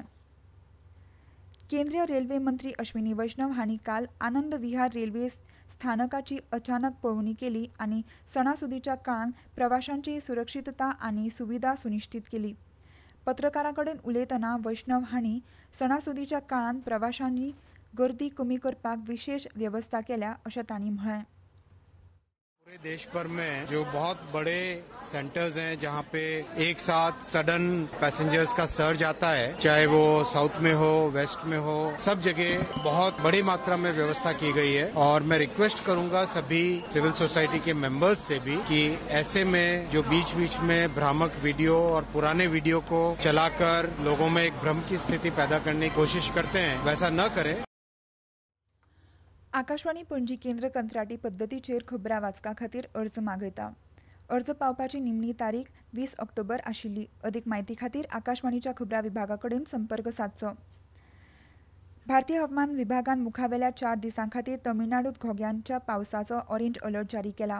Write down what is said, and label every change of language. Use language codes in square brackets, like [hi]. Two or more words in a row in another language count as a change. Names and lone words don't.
[kok] केंद्रीय रेल्वे मंत्री अश्विनी वैष्णव हांणी काल आनंद विहार रेल्वे स्थानकाची अचानक पळोवणी केली आनी सणासुदीच्या काळांत प्रवाशांची सुरक्षीतता आनी सुविधा सुनिश्चित केली. पत्रकारां कडेन उलयतना वैष्णव हांणी सणासुदीच्या काळांत प्रवाशांनी गर्दी कमी करपाक विशेष व्यवस्था केल्या अशें तांणी म्हळें. [hi] पूरे देश भर में जो बहुत बड़े सेंटर्स हैं जहां पे एक साथ सडन पैसेंजर्स का सर्ज आता है, चाहे वो साउथ में हो, वेस्ट में हो, सब जगह बहुत बड़ी मात्रा में व्यवस्था की गई है. और मैं रिक्वेस्ट करूंगा सभी [en] civil society [hi] के मेंबर्स से भी कि ऐसे में जो बीच बीच में भ्रामक वीडियो और पुराने वीडियो को चलाकर लोगों में एक भ्रम की स्थिति पैदा करने की कोशिश करते हैं, वैसा न करें. [kok] आकाशवाणी पणजी केंद्र कंत्राटी पद्दतीचेर खबरां वाचका खातीर अर्ज मागयता. अर्ज पावपाची निमणी तारीख 20 ऑक्टोबर आशिल्ली. अदीक म्हायती खातीर आकाशवाणीच्या खबरां विभागा कडेन संपर्क सादचो. भारतीय हवामान विभागान मुखावेल्या 4 दिसां खातीर तमिळनाडूत घोग्यांच्या पावसाचो [en] orange alert [kok] जारी केला.